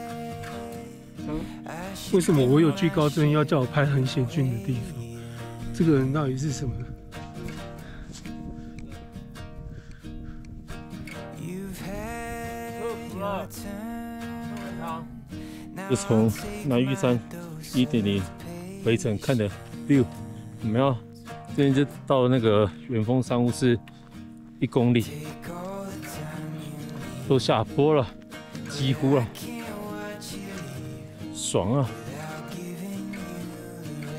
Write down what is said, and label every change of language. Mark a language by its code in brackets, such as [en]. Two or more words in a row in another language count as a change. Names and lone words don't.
[zh] 為什麼我有懼高症要叫我拍很險峻的地方？這個人到底是什麼？就從南玉山1.0回程看的 view，我們要這邊就到那個遠峰山屋是1公里，都下坡了，幾乎了，爽啊！